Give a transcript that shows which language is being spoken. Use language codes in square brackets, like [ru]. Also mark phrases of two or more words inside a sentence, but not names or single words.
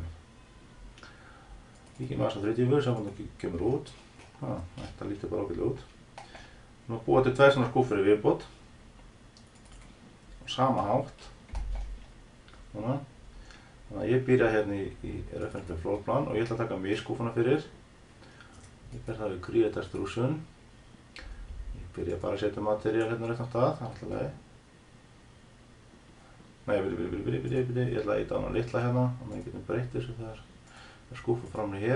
[is] Kíkjum aðeins á 30, sjá hvernig það kemur út. Þetta lítur bara ágætlega út. Nú búa til tvær svona skúffur í viðbót. Á sama hátt. Svona. Þannig að ég byrja hérna í [en] reference floor plan [is] og ég ætla að taka mig skúffuna fyrir. Ég ber það við [en] create extrusion. [is] Byrja bara að setja materiál hérna rétt á stað, það er alltaf leið. Nei, ég ætla að íta á hana litla hérna, þannig að ég getum breytt þessu þegar skúffu framni hér.